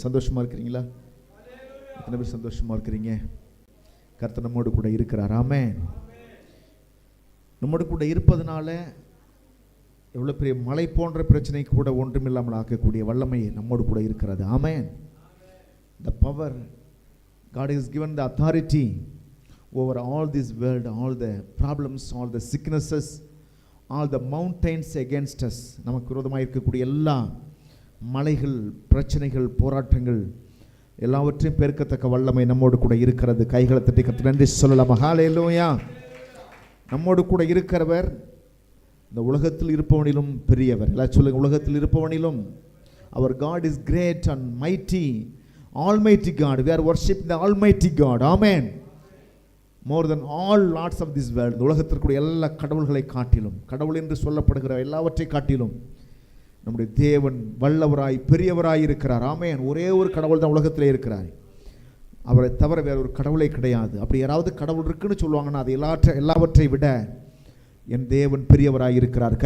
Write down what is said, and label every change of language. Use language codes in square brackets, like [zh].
[ta] சந்தோஷமா இருக்கிறீங்களா? எத்தனை பேர் சந்தோஷமா இருக்கிறீங்க? கர்த்தர் நம்மோடு கூட இருக்கிறார். ஆமென். நம்மோடு கூட இருப்பதனால எவ்வளோ பெரிய மலை போன்ற பிரச்சனை கூட ஒன்றுமில்லாமல் ஆக்கக்கூடிய வல்லமை நம்மோடு கூட இருக்கிறது. ஆமென். [en] The power God has given the authority over all this world, all the problems, all the sicknesses, all the mountains against us. [ta] நமக்கு விரோதமாக இருக்கக்கூடிய எல்லா மலைகள், பிரச்சனைகள், போராட்டங்கள் எல்லாவற்றையும் பெருக்கத்தக்க வல்லமை நம்மோடு கூட இருக்கிறது. கைகளை தட்டி கர்த்தருக்கு நன்றி சொல்லலாம். ஹல்லேலூயா. நம்மோடு கூட இருக்கிறவர் இந்த உலகத்தில் இருப்பவனிலும் பெரியவர். எல்லாம் சொல்லுங்க, உலகத்தில் இருப்பவனிலும். அவர் [en] God is great and mighty, almighty God. We are worshiping the almighty God. Amen. More than all lords of this world. [ta] இந்த உலகத்திற்குரிய எல்லா கடவுள்களை காட்டிலும், கடவுள் என்று சொல்லப்படுகிற எல்லாவற்றை காட்டிலும் நம்முடைய தேவன் வல்லவராய் பெரியவராய் இருக்கிறார். ஆமென். ஒரே ஒரு கடவுள் தான் உலகத்திலே இருக்கிறார். அவரை தவிர வேற ஒரு கடவுளே கிடையாது. அப்படி யாராவது கடவுள் இருக்குன்னு சொல்லுவாங்கன்னா அது எல்லாவற்றை விட என் தேவன் பெரியவராய் இருக்கிறார்.